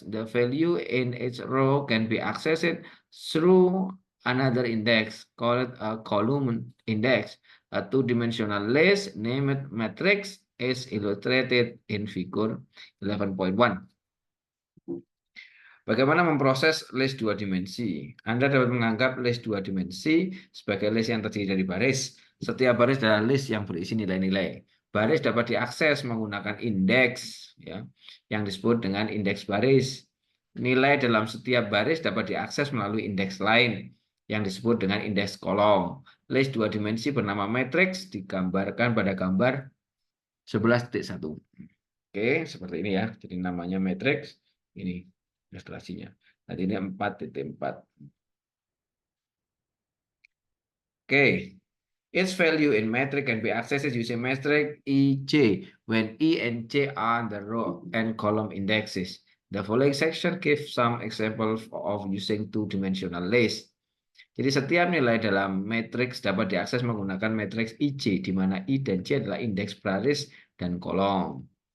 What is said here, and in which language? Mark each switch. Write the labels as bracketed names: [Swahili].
[English] The value in each row can be accessed through another index called a column index. A two-dimensional list named matrix is illustrated in figure 11.1. [Indonesian] Bagaimana memproses list dua dimensi? Anda dapat menganggap list dua dimensi sebagai list yang terdiri dari baris. Setiap baris adalah list yang berisi nilai-nilai. Baris dapat diakses menggunakan indeks ya, yang disebut dengan indeks baris. Nilai dalam setiap baris dapat diakses melalui indeks lain yang disebut dengan indeks kolom. List dua dimensi bernama matriks digambarkan pada gambar 11.1. Oke, seperti ini ya. Jadi namanya matriks, ini ilustrasinya. Tadi ini 4.4. [English] Oke. Its value in metric can be accessed using metric EJ when E and J are the row and column indexes. The following section gives some examples of using two-dimensional list. [Indonesian] Jadi setiap nilai dalam matriks dapat diakses menggunakan matriks IJ, di mana I dan J adalah indeks baris dan kolom.